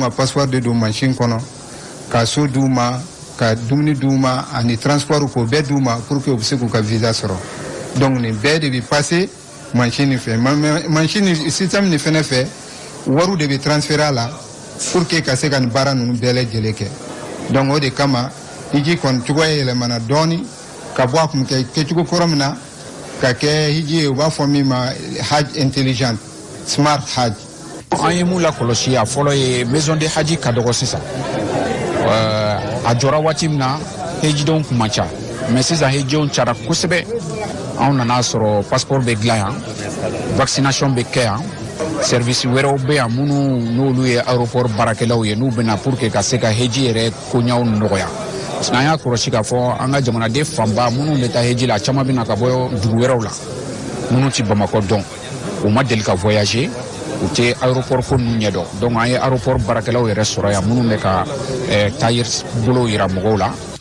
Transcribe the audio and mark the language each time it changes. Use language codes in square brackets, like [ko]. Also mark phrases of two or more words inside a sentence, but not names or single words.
[bm] ka passeport de don machine kɔnɔ ka so d'u ma ka dumuni d'u ma ani transport k'o bɛɛ d'u ma [fr] pour que [bm] u bɛ se k'u ka visa sɔrɔ donc nin bɛɛ de bɛ passer machine fɛ machine système ni fɛnɛ fɛ wariw de bɛ transférer a la [fr] pour que [bm] ka se ka nin baara ninnu bɛɛ lajɛlen kɛ donc o de kama hiji kɔni cogoya yɛlɛmana dɔɔni ka bɔ a kun kɛcogo kɔrɔ min na ka kɛ hiji ye u b'a fɔ min ma [fr] hajj intelligent [en] smart hajj. [bm] An ye mun lakɔlɔsi a fɔlɔ ye [fr] maison de haji [bm] ka dɔgɔ sisan a jɔra waati min na hejidenw kun man ca mais sisan hejidenw cayara kosɛbɛ. Anw nana sɔrɔ passeport bɛ dilan yan vaccination bɛ kɛ yan service wɛrɛw bɛ yan minnu n'olu ye aéroport baarakɛlaw ye n'u bɛna [fr] pour que [bm] ka se ka heji yɛrɛ koɲɛw nɔgɔya [fr] parce que [bm] an y'a kɔlɔsi k'a fɔ an ka jamanaden fanba minnu bɛ taa heji la caman bɛ na ka bɔ dugu wɛrɛw la minnu tɛ Bamakɔ dɔn u ma deli ka voyager u tɛ aéroport ko ninnu ɲɛdɔn donc an ye aéroport baarakɛlaw yɛrɛ sɔrɔ yan minnu bɛ ka taayiri yira mɔgɔw la.